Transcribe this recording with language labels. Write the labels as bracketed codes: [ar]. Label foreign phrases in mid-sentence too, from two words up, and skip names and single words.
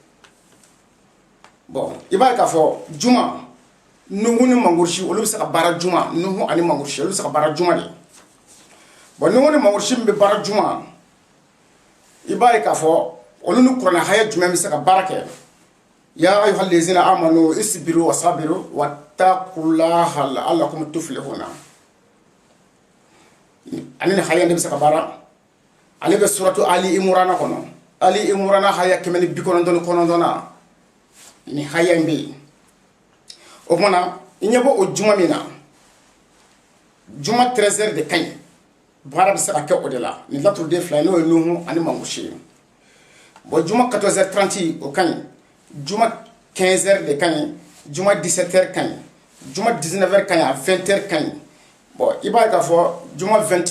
[bm] bon i b'a ye k'a fɔ juma nuhu ni mangorusi olu bɛ se ka baara juma nuhu ani mangorusi olu bɛ se ka baara juma de bon nuhu ni mangorusi min bɛ baara juma i b'a ye k'a fɔ olu ni kuranɛ haya jumɛn bɛ se ka baara kɛ [ar] يا أيها الذين آمنوا اصبروا وصابروا واتقوا الله لعلكم تفلحون [bm] ani ni haya de bɛ se ka baara ale bɛ suratu ali imran kɔnɔ ali imran haya 199 na ni haya in bɛ yen o kumana i ɲɛ bɔ o juma min na juma 13 heures de ka ɲi baara bɛ se ka kɛ o de la ni laturu den fila n'o ye nuhu ani mangosi ye bon juma 14 heures 30 o ka ɲi juma 15 heures de ka ɲi juma 17 heures ka ɲi juma 19 heures ka ɲi a 20 heures ka ɲi bon i b'a ye k'a fɔ juma 21